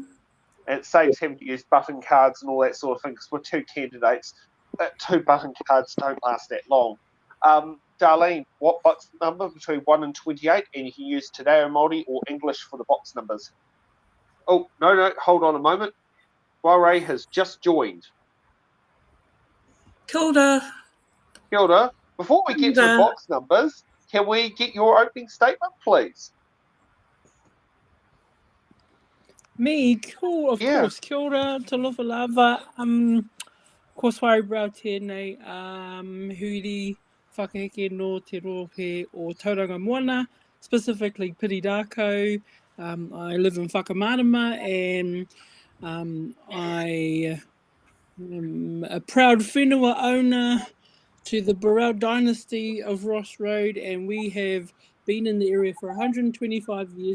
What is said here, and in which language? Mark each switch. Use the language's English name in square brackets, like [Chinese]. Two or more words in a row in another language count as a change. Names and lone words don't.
[English] And it saves having to use button cards and all that sort of thing, because with 2 candidates, 2 button cards don't last that long. Darlene, what box number between 1 and 28? And you can use Te Reo Māori or English for the box numbers. Oh, no, hold on a moment. Soiree has just joined. [Māori] Kia ora. Kia ora. [English] Before we get to the box numbers, can we get your opening statement, please? Me, cool, of course. [Māori] Kia ora, [Samoan] talofa lava. [Māori] Ko Soiree Brau tēnei, huri whakaheke no te rohe o Tauranga Moana, [English] specifically Piridako. I live in Whakamarama, and I am a proud whenua owner to the Burrell dynasty of Ross Road, and we have been in the area for 125 years.